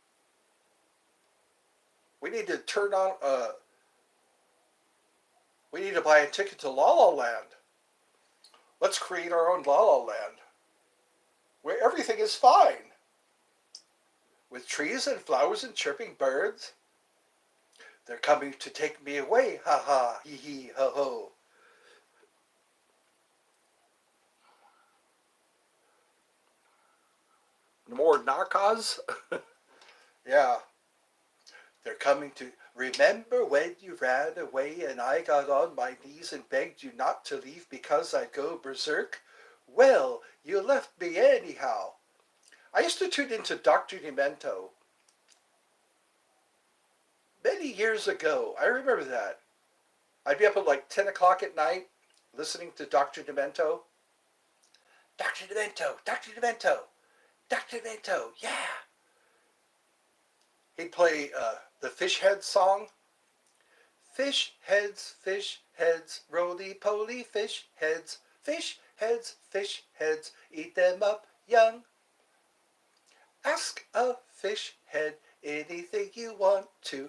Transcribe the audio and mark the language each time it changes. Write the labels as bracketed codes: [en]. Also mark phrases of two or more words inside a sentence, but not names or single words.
[en] We need to turn on, we need to buy a ticket to La La Land. Let's create our own La La Land. Where everything is fine. With trees and flowers and chirping birds. They're coming to take me away. Ha ha, hee hee, ho ho. More narcos? Yeah. They're coming to remember when you ran away and I got on my knees and begged you not to leave because I'd go berserk? Well, you left me anyhow. I used to tune into Dr. Demento many years ago. I remember that. I'd be up at like 10 o'clock at night listening to Dr. Demento. Dr. Demento, Dr. Demento, Dr. Demento, yeah. He'd play the Fish Heads song. Fish heads, roly-poly fish heads, eat them up young. Ask a fish head anything you want to.